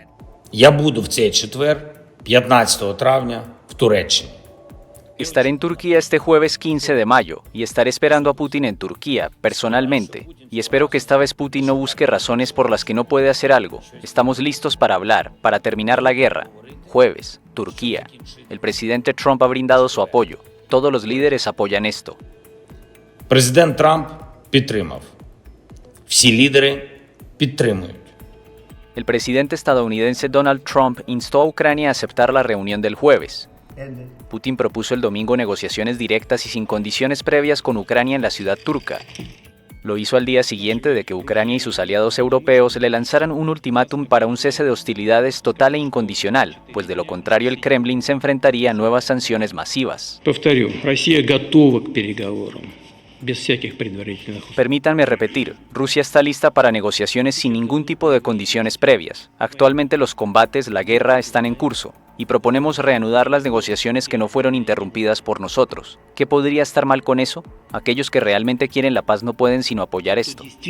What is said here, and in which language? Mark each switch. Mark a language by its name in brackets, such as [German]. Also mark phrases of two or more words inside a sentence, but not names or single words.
[Spanish] Estaré en Turquía este jueves 15 de mayo y estaré esperando a Putin en Turquía, personalmente, y espero que esta vez Putin no busque razones por las que no puede hacer algo. Estamos listos para hablar, para terminar la guerra. Jueves, Turquía. El presidente Trump ha brindado su apoyo. Todos los líderes apoyan esto. [Ukrainian] Президент Трамп підтримав. Всі лідери підтримують. [Spanish] El presidente estadounidense Donald Trump instó a Ucrania a aceptar la reunión del jueves. Putin propuso el domingo negociaciones directas y sin condiciones previas con Ucrania en la ciudad turca. Lo hizo al día siguiente de que Ucrania y sus aliados europeos le lanzaran un ultimátum para un cese de hostilidades total e incondicional, pues de lo contrario el Kremlin se enfrentaría a nuevas sanciones masivas. [Russian] Повторю, Россия готова к переговорам. [Spanish] Permítanme repetir, Rusia está lista para negociaciones sin ningún tipo de condiciones previas. Actualmente los combates, la guerra, están en curso, y proponemos reanudar las negociaciones que no fueron interrumpidas por nosotros. ¿Qué podría estar mal con eso? Aquellos que realmente quieren la paz no pueden sino apoyar esto.